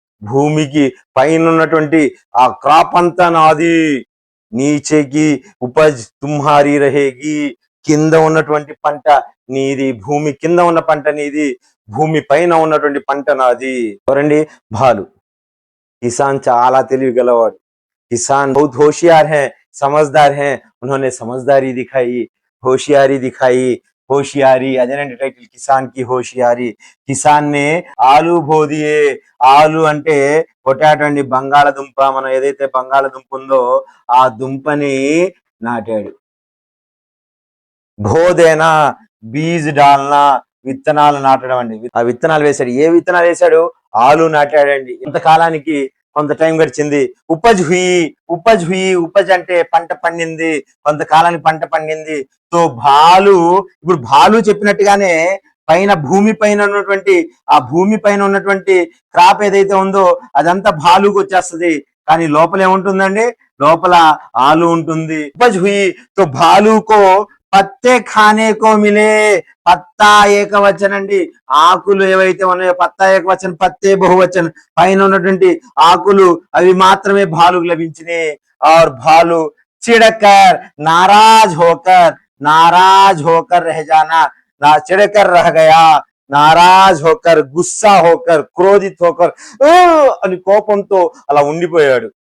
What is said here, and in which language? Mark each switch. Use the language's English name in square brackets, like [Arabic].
[Telugu] భూమికి పైన ఉన్నటువంటి ఆ క్రాప్ అంతా నాది, [Hindi] నీచేకి ఉపజ్ తుమ్హారీ రహేగి, [Telugu] కింద ఉన్నటువంటి పంట నీది, భూమి కింద ఉన్న పంట నీది, భూమి పైన ఉన్నటువంటి పంట నాది. ఎవరండి? భాలు. కిసాన్ చాలా తెలివి గలవాడు. [Hindi] किसान बहुत होशियार हैं, समझदार हैं, उन्होंने समझदारी दिखाई, होशियारी दिखाई. [Telugu] होशियारी అదేనండి టైటిల్, [Hindi] కిసాన్ కి హోషియారి. కిసాన్ నే ఆలు బో దియే. [Telugu] ఆలు అంటే పొటాటో అండి, బంగాళదుంప. మనం ఏదైతే బంగాళదుంప ఉందో ఆ దుంపని నాటాడు. [Hindi] భోదేనా బీజ్ డాల్నా, [Telugu] విత్తనాలు నాటడం అండి. ఆ విత్తనాలు వేశాడు. ఏ విత్తనాలు వేశాడు? ఆలు నాటాడండి. ఇంతకాలానికి కొంత టైం గడిచింది. [Hindi] ఉపజ్ హుయి, ఉపజ్ హుయి, [Telugu] ఉపజ్ అంటే పంట పండింది, కొంతకాలానికి పంట పండింది. తో భాలు, ఇప్పుడు భాలు చెప్పినట్టుగానే పైన భూమి పైన ఉన్నటువంటి ఆ భూమి పైన ఉన్నటువంటి క్రాప్ ఏదైతే ఉందో అదంతా భాలుకు వచ్చేస్తుంది. కానీ లోపల ఏముంటుందండి? లోపల ఆలు ఉంటుంది. [Hindi] ఉపజ్ హుయి తో భాలుకో పత్తే ఖానే కో మిలే. [Telugu] పత్తా ఏకవచనం అండి. ఆకులు ఏవైతే ఉన్నాయో పత్తా ఏకవచనం, పత్తే బహువచనం. పైన ఉన్నటువంటి ఆకులు అవి మాత్రమే భాలుకు లభించినాయి. [Hindi] और भालू चिड़कर नाराज होकर, नाराज होकर रह जाना, ना चिड़कर रह गया, నారాజ్ హోకర్, గుస్సా హోకర్, క్రోధిత్ హోకర్ [Telugu] అని కోపంతో అలా ఉండిపోయాడు.